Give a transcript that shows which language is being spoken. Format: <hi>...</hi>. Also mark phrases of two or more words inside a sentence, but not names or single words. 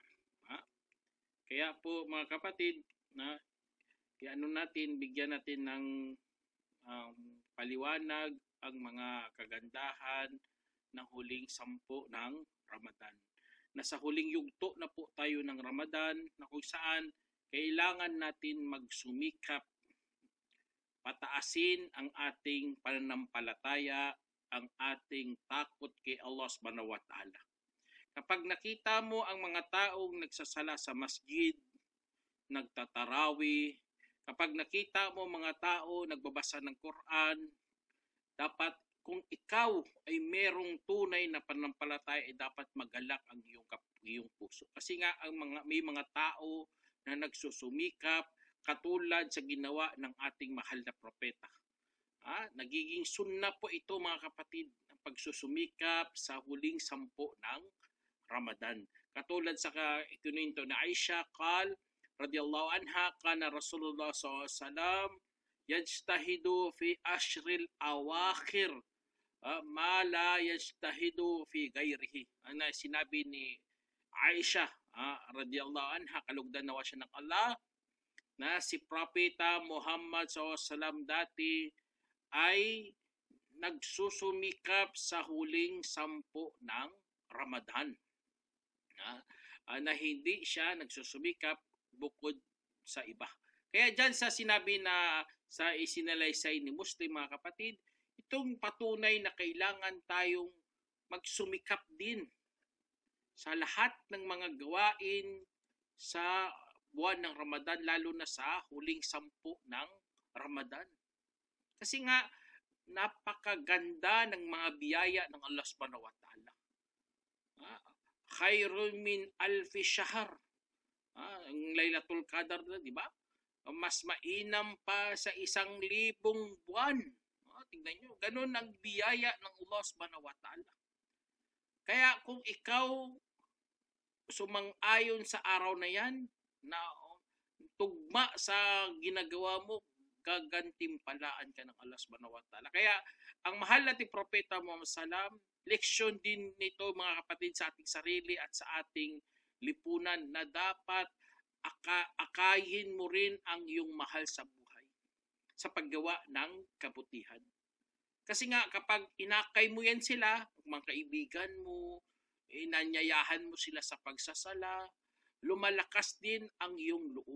<tl>Kaya po mga kapatid, bigyan natin ng paliwanag ang mga kagandahan ng huling sampu ng Ramadan. Nasa huling yugto na po tayo ng Ramadan na kung saan kailangan natin magsumikap, pataasin ang ating pananampalataya, ang ating takot kay Allah</tl> <ar>سبحانه وتعالى.</ar> <tl>Kapag nakita mo ang mga taong nagsasala sa masjid, nagtatarawi, kapag nakita mo mga tao nagbabasa ng Quran, dapat kung ikaw ay merong tunay na pananampalataya, ay dapat magalak ang iyong puso. Kasi nga may mga tao na nagsusumikap katulad sa ginawa ng ating mahal na propeta. Nagiging sunna po ito mga kapatid, ang pagsusumikap sa huling sampu ng Ramadan. Katulad sa ikinuwento na</tl> <ar>Aisha رضي الله عنها كان رسول الله ﷺ يجتهد في العشر الأواخر ما لا يجتهد في غيره.</ar> <tl>Ano sinabi ni Aisha</tl> <ar>رضي الله عنها,</ar> <tl>kalugdan nawa siya ng Allah, na si Propeta Muhammad SAW dati ay nagsusumikap sa huling sampu ng Ramadan. Na hindi siya nagsusumikap bukod sa iba. Kaya dyan sa sinabi na sa isinalaysay ni Muslim mga kapatid, itong patunay na kailangan tayong magsumikap din sa lahat ng mga gawain sa buwan ng Ramadan, lalo na sa huling sampu ng Ramadan. Kasi nga, napakaganda ng mga biyaya ng Allah</tl> <ar>سبحانه وتعالى. خير من ألف شهر.</ar> <tl>Ang Laylatul Qadar na, di ba? Mas mainam pa sa 1,000 buwan. Tingnan nyo, ganun ang biyaya ng Allah</tl> <ar>سبحانه وتعالى.</ar> <tl>Kaya kung ikaw sumang-ayon sa araw na yan, na tugma sa ginagawa mo, gagantimpalaan ka ng Allah</tl> <ar>سبحانه وتعالى.</ar> <tl>Kaya ang mahal nating Propeta Muhammad SAW, leksyon din nito mga kapatid sa ating sarili at sa ating lipunan, na dapat akayin mo rin ang iyong mahal sa buhay sa paggawa ng kabutihan. Kasi nga kapag inakay mo yan sila, mga kaibigan mo, inanyayahan mo sila sa pagsasala, lumalakas din ang iyong loob.</tl>